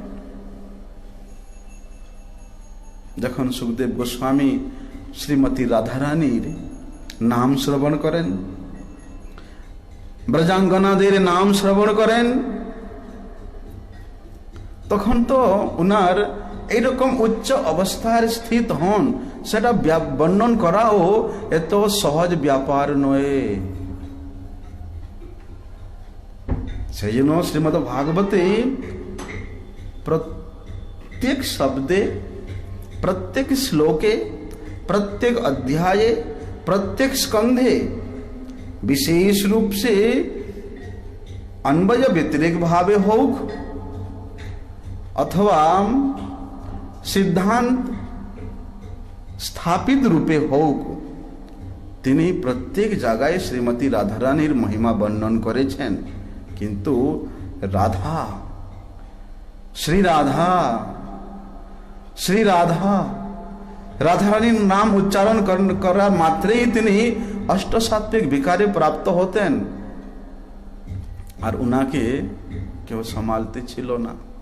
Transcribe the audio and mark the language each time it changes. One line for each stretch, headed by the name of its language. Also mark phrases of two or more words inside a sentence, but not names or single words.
Bangla: যখন সুখদেব গোস্বামী শ্রীমতী রাধারানীর নাম শ্রবণ করেন, ব্রজাঙ্গনাদের নাম শ্রবণ করেন, তখন তো উনার এইরকম উচ্চ অবস্থায় স্থিত হন সেটা বর্ণন করাও এত সহজ ব্যাপার নয়। সেই জন্য শ্রীমদ্ ভাগবতে প্রত্যেক শব্দে, প্রত্যেক শ্লোকে, প্রত্যেক অধ্যায়ে, প্রত্যেক স্কন্ধে
Hindi: विशेष रूप से
Bangla: অন্বয় ব্যতিরেক ভাবে হোক অথবা সিদ্ধান্ত স্থাপিত রূপে হোক তিনি প্রত্যেক জায়গায় শ্রীমতী রাধারানীর মহিমা বর্ণন করেছেন। কিন্তু রাধা, শ্রী রাধা, শ্রী রাধা, রাধারানীর নাম উচ্চারণ করা মাত্রেই তিনি অষ্টসাত্ত্বিক বিকারে প্রাপ্ত হতেন, আর উনাকে কেউ সামালতে ছিল না।